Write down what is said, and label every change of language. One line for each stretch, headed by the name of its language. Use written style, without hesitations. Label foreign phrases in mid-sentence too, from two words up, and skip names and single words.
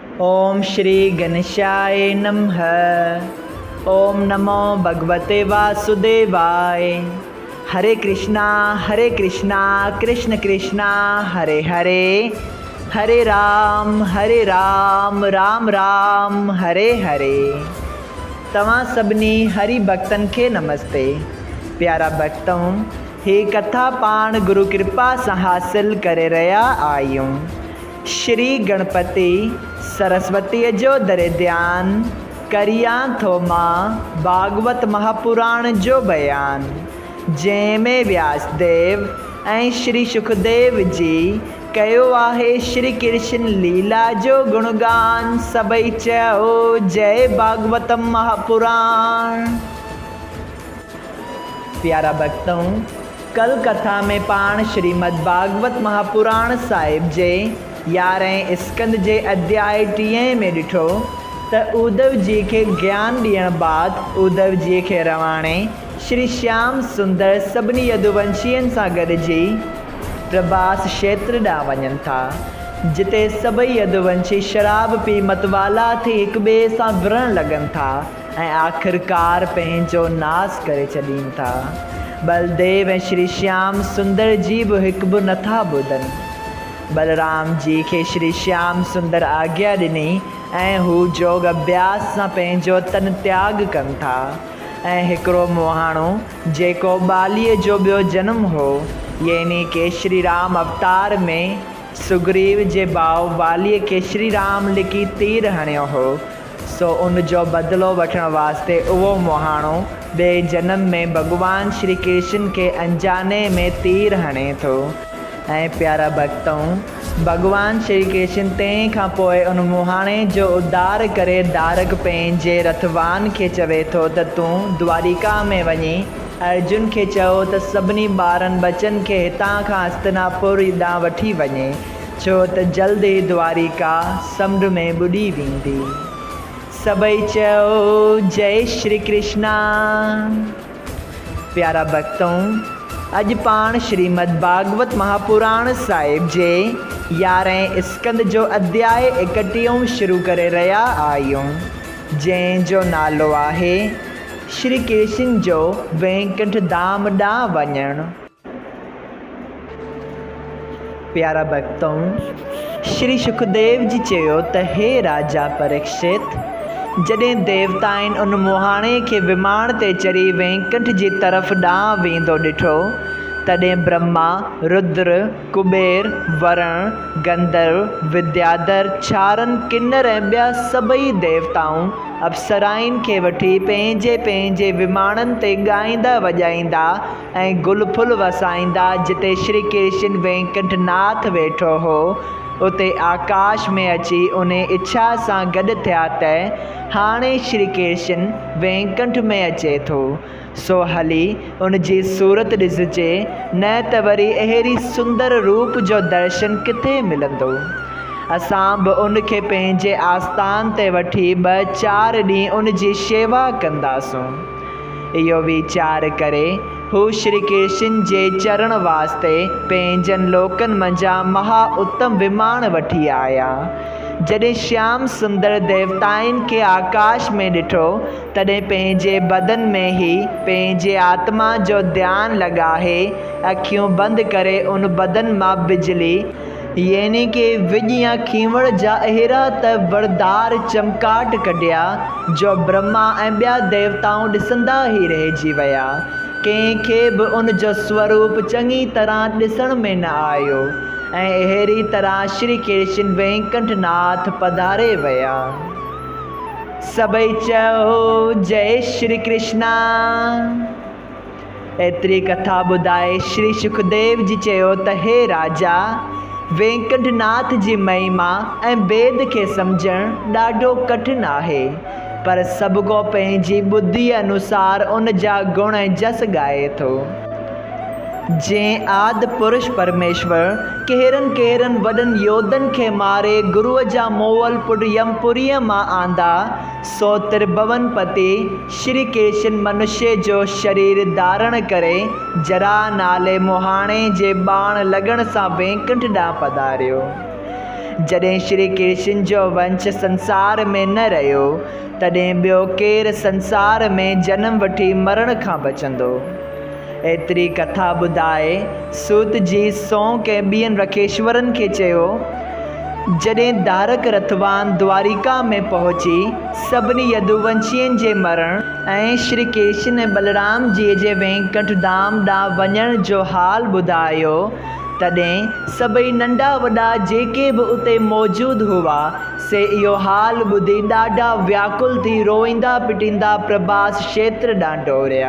Sanskrit: ओम श्री गणेशाय नमः। ओम नमो भगवते वासुदेवाय। हरे कृष्णा कृष्ण कृष्णा हरे हरे, हरे राम राम राम हरे हरे।
Sindhi: तव्हां सभिनी हरि भक्तन के नमस्ते। प्यारा भक्तों, ही कथा पाण गुरु कृपा से हासिल करे रहा आयूं। श्री गणपति सरस्वती जो दरे ध्यान करिया थो मां भागवत महापुराण जो बयान, जंहिंमें व्यासदेव ऐं श्री सुखदेव जी कयो आहे श्री कृष्ण लीला जो गुणगान। सभई चयो जय भागवत महापुराण। प्यारा भक्तों, कल कथा में पाण श्रीमद् भागवत महापुराण साहिब जे 11 स्कंद जे अध्याय 30 में ॾिठो त उद्धव जी के ज्ञान ॾियण बाद उद्धव जी के रवाणे श्री श्याम सुंदर सभिनी यदुवंशियन सां गॾिजी प्रभास क्षेत्र ॾांहुं वञनि था, जिते सभई यदुवंशी शराब पी मतवाला थी हिक ॿिए सां विढ़ण लॻनि था ऐं आख़िरकार पंहिंजो नाश करे छॾीनि था। बलदेव ऐं श्री श्याम सुंदर जी बि हिकु बि नथा ॿुधनि। बलराम जी के श्री श्याम सुंदर आज्ञा ॾिनी ऐं हू योग अभ्यास सां पंहिंजो तन त्याग कनि था। ऐं हिकिड़ो मुहाणो जेको बालीअ जो ॿियो जनम हो, यानी के श्री राम अवतार में सुग्रीव जे भाउ वालीअ के श्री राम लिकी तीर हणियो हो, सो उन जो बदिलो वठण वास्ते उहो मुहाणो ॿिए जन्म में भगवान श्री कृष्ण के अंजाने में तीर हणे थो। ऐं प्यारा भक्तों, भगवान श्री कृष्ण तंहिं खां पोइ उन मुहाणे जो उद्धार करे दारक पंहिंजे रथवान खे चवे थो त तूं द्वारिका में वञी अर्जुन खे चयो त सभिनी ॿारनि बचनि खे हितां खां हस्तिनापुर ॾांहुं वठी वञे, छो त जल्द ई द्वारिका समुंड में ॿुॾी वेंदी। सभई चयो जय श्री कृष्णा। प्यारा भक्तों, अॼु पाण श्रीमद् भागवत महापुराण साहिब जे 11 स्कंद जो अध्याय 31 शुरू करे रहिया आहियूं, जंहिंजो नालो आहे श्री कृष्ण जो वैकुंठ धाम ॾांहुं वञणु। प्यारा भक्तों, श्री सुखदेव जी चयो त हे राजा परीक्षित, जॾहिं देवताउनि उन मुहाणे के विमाण ते चढ़ी वैकुंठ जी तरफ़ ॾांहुं वेंदो ॾिठो, तॾहिं ब्रह्मा, रुद्र, कुबेर, वरुण, गंधर्व, विद्याधर, चारण, किन्नर ऐं ॿिया सभई देवताऊं अप्सराउनि खे वठी पंहिंजे पंहिंजे विमाणनि ते ॻाईंदा वॼाईंदा ऐं गुल फुल वसाईंदा जिते श्री कृष्ण वैकुंठ नाथ वेठो हो, उते आकाश में अची उन इच्छा सां गॾु थिया त हाणे श्री कृष्ण वैकुंठ में अचे थो, सो हली उन जी सूरत ॾिसजे, न त वरी अहिड़ी सुंदर रूप जो दर्शन किथे मिलंदो। असां बि उन खे पंहिंजे आस्थान ते वठी 2-4 ॾींहं उन जी शेवा कंदासूं। इहो वीचार करे हू श्री कृष्ण जे चरण वास्ते पंहिंजनि लोकनि मंझां महा उत्तम विमाण वठी आया। जॾहिं श्याम सुंदर देवताउनि खे आकाश में ॾिठो, तॾहिं पंहिंजे बदन में ई पंहिंजे आत्मा जो ध्यानु लॻाए अखियूं बंदि करे उन बदन मां बिजली यानी के विॼ या खीवण जा अहिड़ा त वरदार चमकाट कढिया जो ब्रह्मा ऐं ॿिया देवताऊं ॾिसंदा ई रहिजी विया। कंहिंखे बि उन जो स्वरूप चङी तरह ॾिसण में न आयो ऐं अहिड़ी तरह श्री कृष्ण वैकुंठ नाथ पधारे विया। सभई चयो जय श्री कृष्णा। एतिरी कथा ॿुधाए श्री सुखदेव जी चयो त हे राजा, वैकुंठ नाथ जी महिमा ऐं वेद खे सम्झणु ॾाढो कठिन आहे, पर सभु को पंहिंजी ॿुद्धीअ अनुसार उन जा गुण ऐं जस ॻाए थो। जंहिं आदि पुरुष परमेश्वर कहिड़नि वॾनि योद्धनि खे मारे गुरुअ जा मोवल पुट यमपुरीअ मां आंदा, सो त्रिभुवनपति श्री कृष्ण मनुष्य जो शरीर धारण करे जरा नाले मुहाणे जे बाण लॻण सां वैकुंठ ॾांहुं पधारियो। जॾहिं श्री कृष्ण जो वंश संसार में न रहियो तॾहिं ॿियो केरु संसार में जनम वठी मरण खां बचंदो। एतिरी कथा ॿुधाए सूत जी सौंक ऐं ॿियनि रखेश्वरनि खे चयो, जॾहिं धारक रथवान द्वारिका में पहुची सभिनी यदुवंशियुनि जे मरण ऐं श्री कृष्ण ऐं बलराम जी जे वैकुंठ धाम ॾांहुं वञण जो हाल ॿुधायो, तॾहिं सभई नंढा वॾा जेके बि उते मौजूदु हुआ से इहो हाल ॿुधी ॾाढा व्याकुल थी रोईंदा पिटींदा प्रभास क्षेत्र ॾांहुं डोड़िया।